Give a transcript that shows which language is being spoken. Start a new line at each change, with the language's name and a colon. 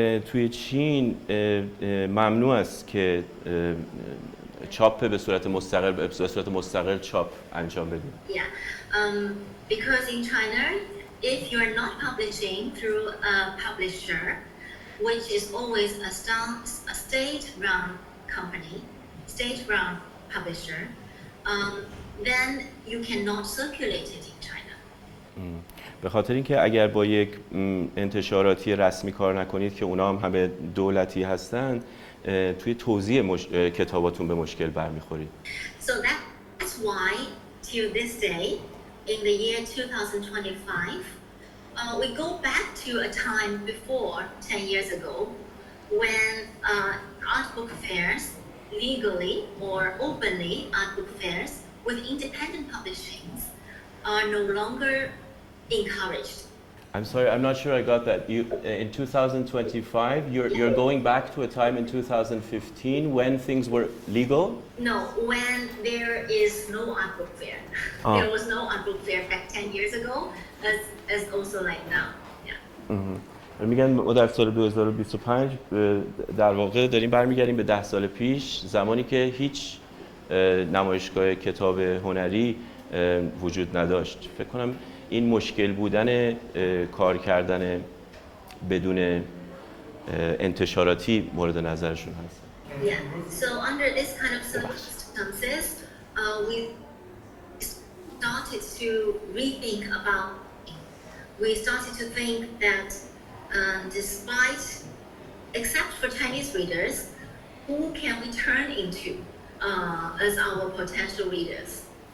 Persian: توی چین ممنوع است که چاپ به صورت مستقل چاپ انجام بدیم.
English: Yeah, because in China, if you are not publishing through a publisher, which is always a state-run company, state-run publisher, then you cannot circulate it in China.
Persian: به خاطر اینکه اگر با یک انتشاراتی رسمی کار نکنید که اونا هم همه دولتی هستن، توی توزیع کتاباتون به مشکل برمیخورید.
English: So that's why till this day in the year 2025 we go back to a time before 10 years ago when art book fairs legally or openly art book fairs with independent publishings are no longer encouraged. I'm sorry, I'm not sure I got that. You in 2025, you're going back to a time in 2015 when things were legal? No, when there is no art book fair. There was no art book fair back 10 years ago, as also like now. Yeah.
Persian: میگن ما در سال 2025 در واقع داریم برمیگردیم به 10 سال پیش، زمانی که هیچ نمایشگاه کتاب هنری وجود نداشت. فکر کنم این مشکل بودن کار کردن بدون انتشاراتی مورد نظرشون هست.
English: Yeah. So under this kind of circumstances, we started to rethink about. We started to think that despite, except for Chinese readers, who can we turn into as our potential readers?